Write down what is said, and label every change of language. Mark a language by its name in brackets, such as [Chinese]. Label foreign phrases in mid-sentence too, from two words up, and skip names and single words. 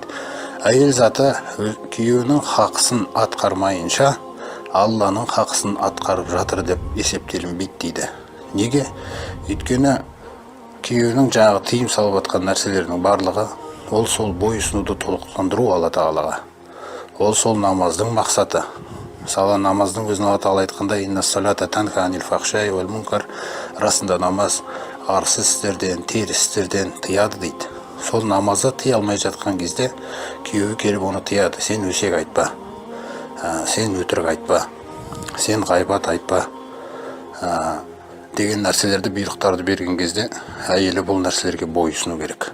[Kazakh] Әйел заты күйеуінің хақысын атқармайынша Алланың хақысын атқарып жатыр деп есептелінбейді дейді. Неге? Өйткені күйеуінің жаңағы тыйым салып жатқан нәрселерінің барлығы ол сол бойұсынуды толықтандыру Алла тағалаға. Ол сол намаздың мақсаты. Мысалы намаздың өзін Алла тағала айтқанда: [Arabic] «إن الصلاة تنهى عن الفحشاء والمنكر», [Kazakh] расында намаз арсыз істерден, теріс істерден тыяды дейді. Сол намазды тыя алмай жатқан кезде күйеуі келіп оны тыяды: сен өсек айтпа, сен өтірік айтпа, сен ғайбат айтпа деген нәрселерді, бұйрықтарды берген кезде әйелі бұл нәрселерге бойұсыну керек.